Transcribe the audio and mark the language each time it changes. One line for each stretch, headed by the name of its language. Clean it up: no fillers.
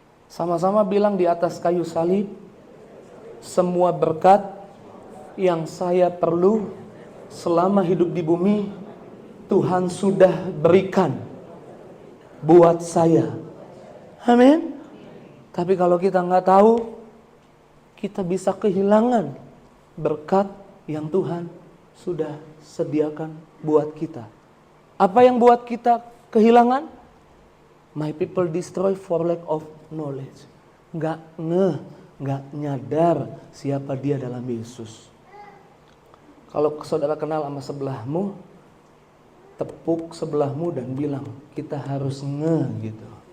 Indonesian: Sama-sama bilang di atas kayu salib, semua berkat yang saya perlu selama hidup di bumi, Tuhan sudah berikan buat saya. Amin. Tapi kalau kita nggak tahu, kita bisa kehilangan berkat yang Tuhan sudah sediakan buat kita. Apa yang buat kita kehilangan?
English: My people destroy for lack of knowledge.
Indonesian: Nggak nyadar siapa dia dalam Yesus. Kalau saudara kenal sama sebelahmu, tepuk sebelahmu dan bilang, kita harus gitu.